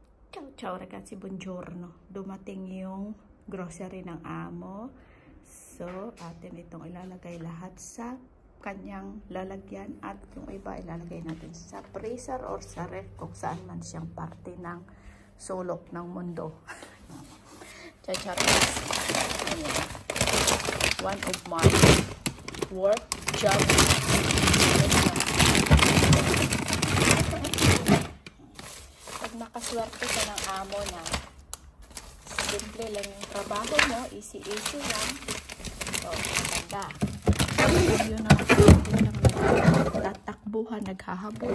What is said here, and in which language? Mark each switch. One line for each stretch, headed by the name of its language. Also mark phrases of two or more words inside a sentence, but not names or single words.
Italian: Ciao ciao ragazzi, buongiorno.
Filipino: Dumating yung grocery ng amo. So, atin itong ilalagay lahat sa kanyang lalagyan at yung iba ilalagay natin sa freezer or sa ref kung saan man siyang parte ng sulok ng mundo.
Italian: Ciao ciao.
English: One of my work job.
Filipino: Nakaswerte ka ng amo na simple lang yung trabaho mo, easy lang. So, maganda. Yun ang tatakbuhan, naghahabol.